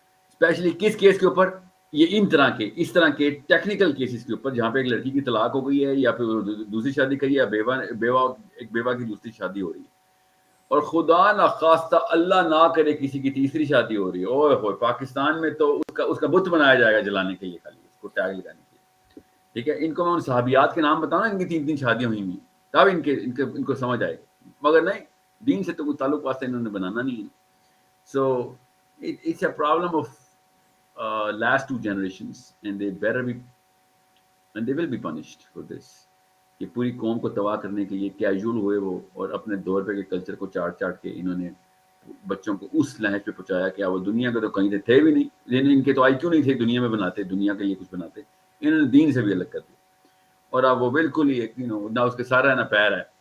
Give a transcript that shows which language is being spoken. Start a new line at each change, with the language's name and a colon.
Urdu: Especially کس case کے اوپر, یہ اس طرح کے ٹیکنیکل کیسز کے اوپر جہاں پہ ایک لڑکی کی طلاق ہو گئی ہے یا پھر دوسری شادی کری ہے, یا ایک بیوہ کی دوسری شادی ہو رہی ہے, اور خدا نخواستہ اللہ نہ کرے کسی کی تیسری شادی ہو رہی ہے, اوہ ہوئے پاکستان میں تو اس کا بت بنایا جائے گا جلانے کے لیے, خالی اس کو ٹیگ لگانے کے لیے. ٹھیک ہے. ان کو میں ان صحابیات کے نام بتاؤں نا, ان کی 3 شادیاں ہوئی ہیں, تب ان کو سمجھ آئے گی, مگر نہیں, دین سے تو کوئی تعلق واسطہ انہوں نے بنانا نہیں ہے.
English: So it's a problem of last 2 generations and they will be punished for this.
Urdu: کہ پوری قوم کو تباہ کرنے کے لیے کیجول ہوئے وہ, اور اپنے دور پہ کے کلچر کو چاٹ کے انہوں نے بچوں کو اس لہج پہ پہنچایا کہ وہ دنیا کے تو کہیں تھے بھی نہیں, ان کے تو IQ نہیں تھے دنیا میں بناتے, دنیا کے لیے کچھ بناتے, انہوں نے دین سے بھی الگ کر دیا. اور اب وہ بالکل ہی نہ اس کے سارا ہے نہ پیر ہے,